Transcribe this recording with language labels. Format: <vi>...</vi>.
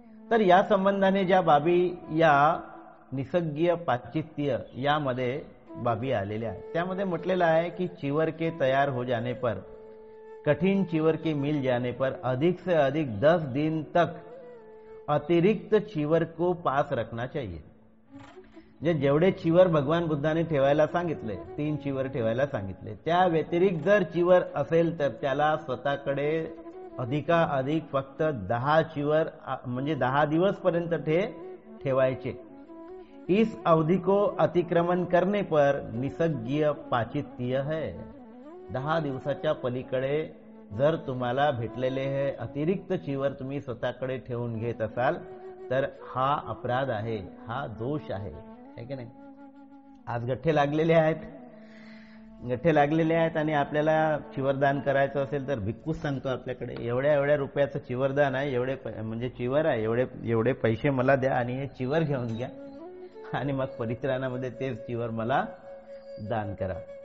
<mr>तर या संबंधाने ज्या बाबी या निसर्गीय पाचित्य यामध्ये बाबी आलेल्या आहेत त्यामध्ये म्हटलेलं आहे की</mr> <hi>चिवर के तैयार हो जाने पर, कठिन चिवर के मिल जाने पर अधिक से अधिक 10 दिन तक अतिरिक्त चीवर को पास रखना चाहिए.</hi> <mr>जे जेवढे चीवर भगवान बुद्धाने ठेवायला सांगितले, 3 चीवर ठेवायला सांगितले, त्या व्यतिरिक्त जर चीवर असेल तर त्याला स्वतःकडे अधिकाधिक फक्त 10 चीवर म्हणजे 10 दिवस पर्यंत ठेवायचे.</mr> <hi>इस अवधि को अतिक्रमण करने पर निसर्गीय पाचित्य है.</hi> <mr>10 दिवसाच्या पलीकडे जर तुम्हाला भेटलेले हे अतिरिक्त चीवर तुम्ही स्वतःकडे ठेवून घेत असाल तर हा अपराध आहे, हा दोष आहे की नाही. आज गठ्ठे लागलेले आहेत आणि आपल्याला चिवरदान करायचं असेल तर भिक्खूच सांगतो आपल्याकडे एवढ्या रुपयाचं चिवरदान आहे, एवढे म्हणजे चिवर आहे, एवढे पैसे मला द्या आणि हे चिवर घेऊन घ्या आणि मग परित्राणामध्ये तेच चिवर मला दान करा.</mr>